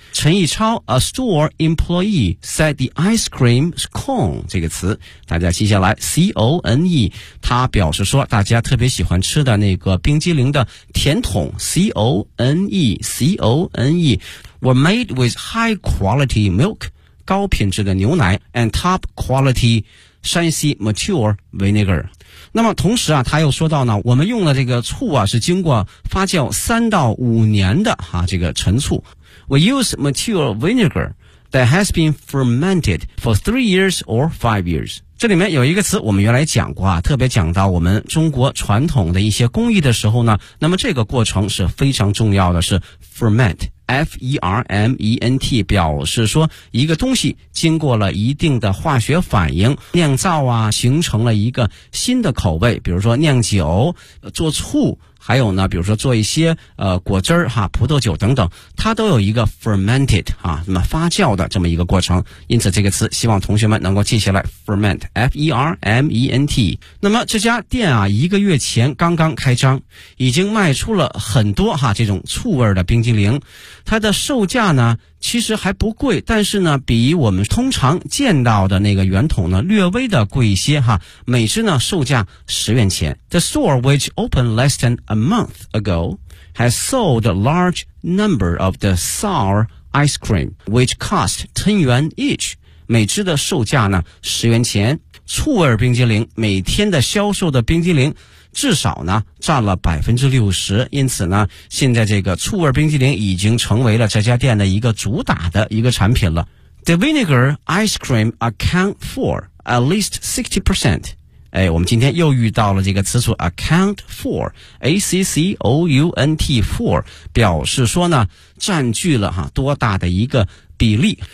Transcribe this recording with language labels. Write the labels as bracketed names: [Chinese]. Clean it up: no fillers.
[English] 陈一超 a store employee said the ice cream cone [Chinese] 这个词，大家记下来 [English] C-O-N-E, [Chinese] 他表示说大家特别喜欢吃的那个冰激凌的甜筒 [English] C-O-N-E C-O-N-E were made with high quality milk [Chinese] 高品质的牛奶 [English] and top quality 山西 mature vinegar。 [Chinese] 那么同时啊，他又说到呢，我们用的这个醋啊是经过发酵3到5年的啊，这个陈醋。 [English] We use mature vinegar that has been fermented for 3 years or 5 years. [Chinese] 这里面有一个词我们原来讲过啊，特别讲到我们中国传统的一些工艺的时候呢，那么这个过程是非常重要的，是 ferment, F-E-R-M-E-N-T, 表示说一个东西经过了一定的化学反应酿造啊，形成了一个新的口味，比如说酿酒做醋，还有呢比如说做一些果汁哈，葡萄酒等等，它都有一个 fermented, 啊，那么发酵的这么一个过程。因此这个词希望同学们能够记下来 ,ferment, F-E-R-M-E-N-T。那么这家店啊一个月前刚刚开张，已经卖出了很多哈这种醋味的冰激凌。它的售价呢其实还不贵，但是呢比我们通常见到的那个圆筒呢略微的贵一些哈，每只呢售价10元钱。 [English] The store which opened less than a month ago has sold a large number of the sour ice cream which cost 10 yuan each, [Chinese] 每只的售价呢10元钱。醋味冰激凌每天的销售的冰激凌至少呢占了 60%, 因此呢现在这个醋味冰激凌已经成为了这家店的一个主打的一个产品了。 [English] The vinegar ice cream account for at least 60%, [Chinese] 哎，我们今天又遇到了这个词组 account for, A-C-C-O-U-N-T for, 表示说呢占据了哈多大的一个比例。